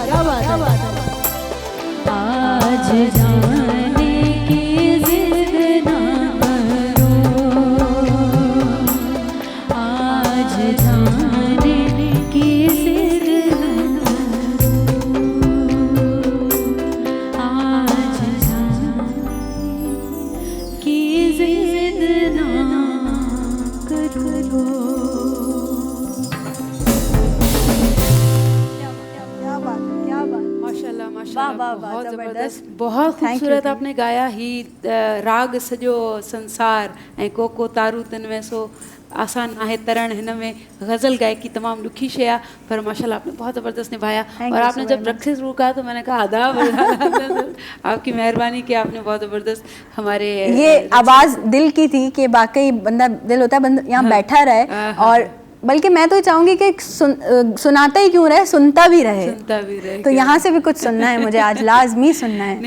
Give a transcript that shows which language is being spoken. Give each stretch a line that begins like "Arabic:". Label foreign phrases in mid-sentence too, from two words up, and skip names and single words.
Urdu: آج جانے کی ضد نہ کرو، آج جانے کی ضد نہ کرو، آج جانے کی ضد نہ کرو. ماشاءاللہ ماشاءاللہ, واہ، واہ, बहुत ज़बरदस्त। زبردست، بہت
English: Thank you,
Urdu: ख़ूबसूरत
English: thank
Urdu: آپ نے گایا
Sindhi: ही राग सॼो संसार ऐं कोको तारू तिन में सो आसान आहे तरण, हिन में गज़ल गायकी तमाम ॾुखी शइ आहे,
Urdu: پر ماشاءاللہ آپ نے بہت زبردست نبھایا.
English: Thank
Urdu: और
English: you
Urdu: आपने
English: so
Urdu: जब
English: very much.
Urdu: رقص شروع کہا تو میں نے کہا آداب آپ کی مہربانی کہ آپ نے بہت زبردست ہمارے یہ آواز دل کی تھی کہ واقعی بندہ دل ہوتا ہے بندہ یہاں بیٹھا رہے، اور بلکہ میں تو چاہوں گی کہ سناتا ہی کیوں رہے، سنتا بھی رہے. سنتا بھی رہے. تو یہاں سے بھی کچھ سننا ہے مجھے، آج لازمی سننا ہے.